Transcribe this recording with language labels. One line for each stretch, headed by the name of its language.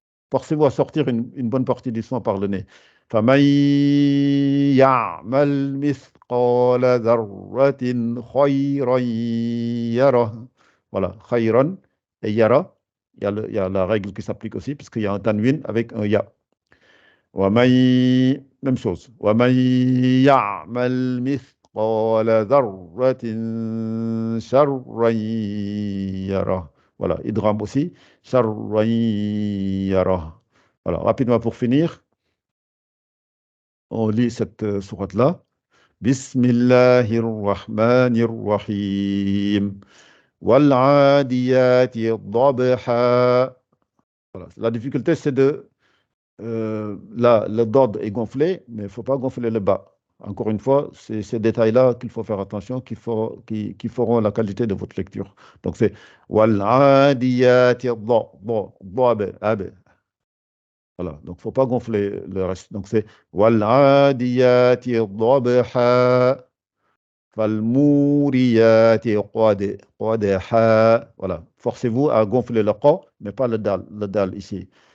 French: Forcez-vous à sortir une bonne partie du son par le nez.
Arabic: فَمَن يَعْمَلْ مِثْقَالَ ذَرَّةٍ خَيْرًا يَرَهُ.
French: Voilà,
Arabic: خَيْرًا et yara.
French: il y a la règle qui s'applique aussi, puisqu'il y a un tanwin avec un ya. Même chose.
Arabic: وَمَن يَعْمَلْ مِثْقَالَ ذَرَّةٍ شَرًّا يَرَهُ.
French: Voilà, idgham aussi.
Arabic: شَرًّا يَرَهُ.
French: Voilà, rapidement pour finir, on lit cette sourate-là.
Arabic: Bismillahir Rahmanir Rahim. وَالْعَادِيَاتِ ضَبْحًا.
French: Voilà. La difficulté, c'est de là, le dod est gonflé, mais il ne faut pas gonfler le bas. Encore une fois, c'est ces détails-là qu'il faut faire attention, qui feront la qualité de votre lecture. Donc c'est
Arabic: وَالْعَادِيَاتِ ضَبْحًا.
French: Voilà, donc il ne faut pas gonfler le reste. Donc c'est
Arabic: وَالْعَادِيَاتِ ضَبْحًا فَالْمُورِيَاتِ قَدْحًا.
French: Voilà, forcez-vous à gonfler le qa, mais pas le dal ici.